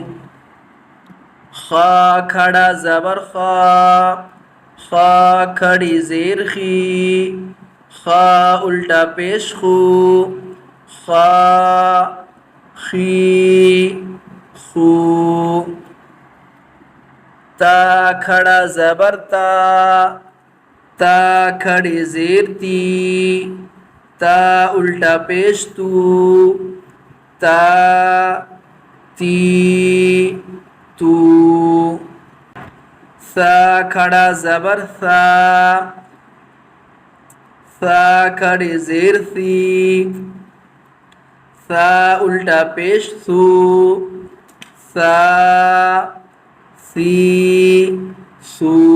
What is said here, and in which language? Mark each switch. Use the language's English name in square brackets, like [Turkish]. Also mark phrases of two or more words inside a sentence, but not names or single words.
[Urdu] خا کھڑا زبر خا، خا کھڑی زیر خی، خا الٹا پیش خو، خا خی خو۔ تا کھڑا زبر تا، تا کھڑی زیر تی، تا الٹا پیش تو، تا تی تو۔ ثا کھڑا زبر ثا، ثا کھڑی زیر ثی، ثا الٹا پیش ثو، ثا ثی سو۔